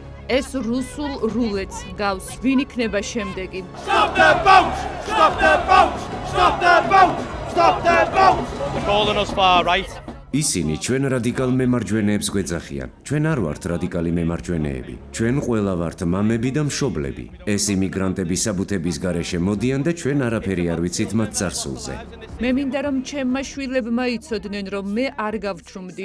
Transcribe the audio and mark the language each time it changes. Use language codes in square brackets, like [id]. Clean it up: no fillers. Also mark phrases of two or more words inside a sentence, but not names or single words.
[ka] ეს რუსულ რულეტს გავს. ვინ იქნება შემდეგი? [en] Stop the boat! Stop the boat! Stop the boat! Stop the boat! They're calling us far right. [ka] ისინი ჩვენ რადიკალ მემარჯვენეებს გვეძახიან. ჩვენ არ ვართ რადიკალი მემარჯვენეები. ჩვენ ყველა ვართ მამები და მშობლები. ეს იმიგრანტები საბუთების გარეშე მოდიან და ჩვენ არაფერი არ ვიცით მათ წარსულზე. მე მინდა რომ ჩემმა შვილებმა იცოდნენ რომ მე არ გავჩრუმდი.